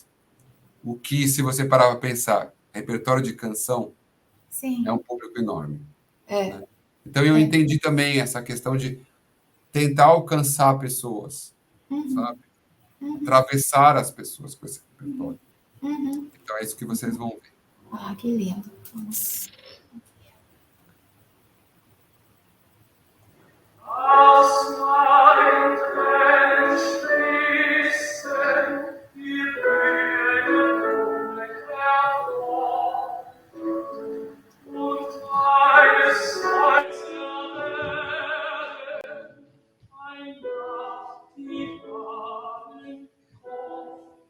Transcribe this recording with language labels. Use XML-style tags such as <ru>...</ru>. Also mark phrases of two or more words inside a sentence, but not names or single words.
<pt>O que, se você parar para pensar, repertório de canção é sim. um público enorme, É, né? Então eu é. entendi também essa questão de tentar alcançar pessoas, Uhum, sabe? Atravessar as pessoas com esse repertório. uhum. Então é isso que vocês vão ver. Ah, que lindo. Vamos.</pt> <de>Aus meinen Tränen fließen die Blumen hervor, und eines Tages werden ein Jahr die Fahnen auf.</de>